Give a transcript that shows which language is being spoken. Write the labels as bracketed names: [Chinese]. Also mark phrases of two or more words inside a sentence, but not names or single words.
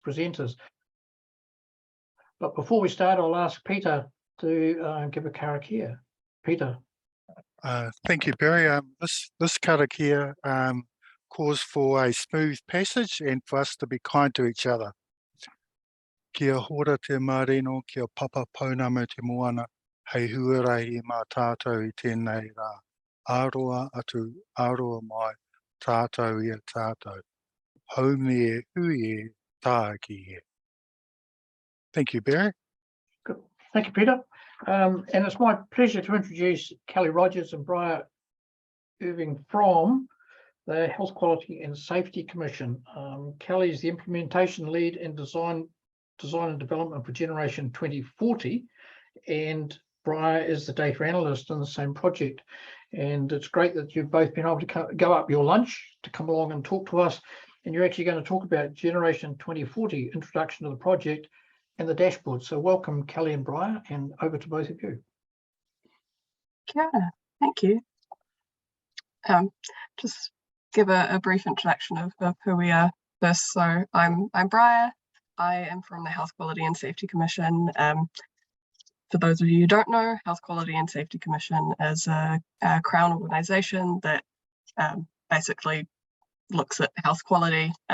[English] presenters. But before we start, I'll ask Peter to give a karakia. Peter. Thank you, Barry. This karakia calls for a smooth passage and for us to be kind to each other. [Māori] Kia hora te marino, kia papa paunamo te moana, hei huarahi mā tātou I tēnei rā. Aroa atu, aroa mai, tātou ia tātou. Haume e hui e tāki e. [English] Thank you, Barry. Good. Thank you, Peter. And it's my pleasure to introduce Kellie Rogers and Briar Irving from the Health Quality and Safety Commission. Kellie is the implementation lead in design and development for Generation 2040, and Briar is the data analyst in the same project. And it's great that you've both been able to go up your lunch to come along and talk to us. And you're actually going to talk about Generation 2040, introduction to the project and the dashboard. So welcome, Kellie and Briar, and over to both of you. [Māori] Kia ora. [English] Thank you. Just give a brief introduction of who we are first. So I'm Briar. I am from the Health Quality and Safety Commission. For those of you who don't know, Health Quality and Safety Commission is a Crown organisation that basically looks at health quality,